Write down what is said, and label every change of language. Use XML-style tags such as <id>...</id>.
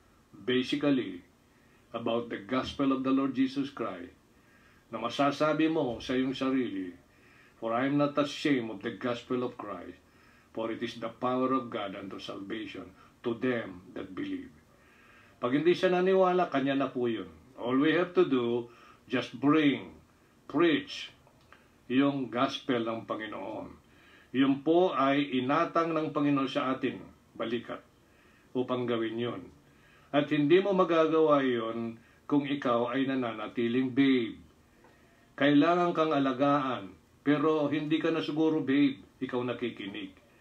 <en>Basically, about the gospel of the Lord Jesus Christ,</en> <tl>na masasabi mo sa iyong sarili,</tl> <en>for I am not ashamed of the gospel of Christ, for it is the power of God unto salvation to them that believe.</en> <tl>Pag hindi siya naniwala, kanya na po yun.</tl> <en>All we have to do, just preach yung gospel ng Panginoon.</en> <tl>Yun po ay inatang ng Panginoon sa atin, balikat, upang gawin yun. At hindi mo magagawa yun kung ikaw ay nananatiling babe. Kailangan kang alagaan, pero hindi ka na siguro babe, ikaw nakikinig.</tl>